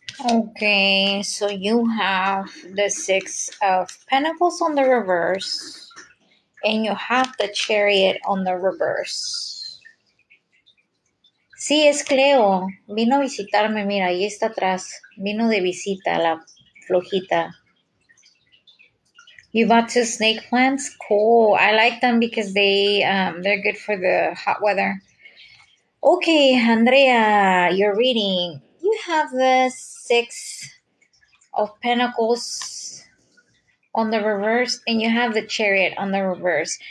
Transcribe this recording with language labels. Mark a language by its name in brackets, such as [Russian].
[English] Okay, so you have the Six of Pentacles on the reverse, and you have the Chariot on the reverse. [Spanish] Sí, es Cleo. Vino a visitarme, mira, ahí está atrás. Vino de visita, la flojita. [English] You bought 2 snake plants? Cool. I like them because they're good for the hot weather. Okay, Andrea, you're reading. You have the Six of Pentacles on the reverse, and you have the Chariot on the reverse.